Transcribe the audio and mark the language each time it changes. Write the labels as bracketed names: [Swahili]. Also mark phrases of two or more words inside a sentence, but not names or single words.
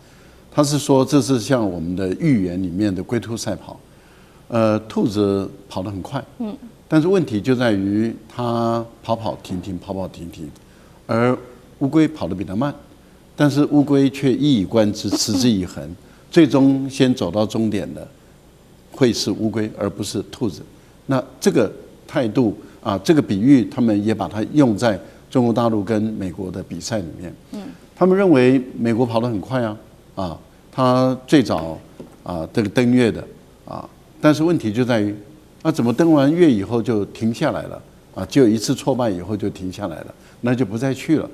[Chinese] 他是說這是像我們的寓言裡面的龜兔賽跑，兔子跑得很快，但是問題就在於它跑跑停停，跑跑停停，而烏龜跑得比它慢，但是烏龜卻一以貫之，持之以恆，最終先走到終點的會是烏龜，而不是兔子。那這個態度啊，這個比喻，他們也把它用在中國大陸跟美國的比賽裡面。他們認為美國跑得很快啊，他最早這個登月的但是問題就在於怎麼登完月以後就停下來了就有一次挫敗以後就停下來了，那就不再去了。